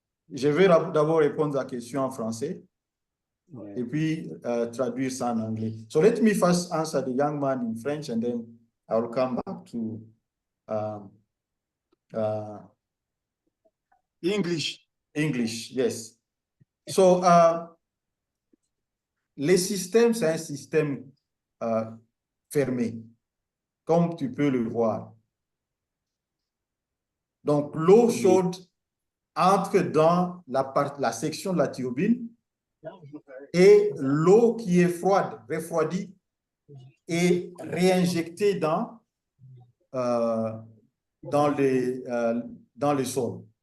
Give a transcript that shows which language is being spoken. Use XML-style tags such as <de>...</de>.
<fr>Je vais d'abord répondre à la question en français et puis traduire ça en anglais.</fr> <en>So let me first answer the young man in French and then I will come back to English. English, yes.</en> <fr>So, les systèmes, c'est un système fermé, comme tu peux le voir. Donc, l'eau chaude entre dans la section de la turbine et l'eau qui est froide, refroidie, est réinjectée dans le sol.</fr>